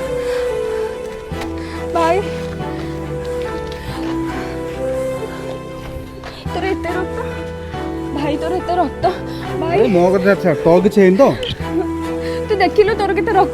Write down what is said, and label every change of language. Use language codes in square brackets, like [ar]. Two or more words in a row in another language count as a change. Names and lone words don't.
[or] ଭାଇ ତୋର ଏତେ ରକ୍ତ ଭାଇ ତୋର ଏତେ ରକ୍ତ ଭାଇ ମୋ କଥା ଛାଡ଼ ତୋର କିଛି ହେଇନି ତ? ତୁ ଦେଖିଲୁ ତୋର କେତେ ରକ୍ତ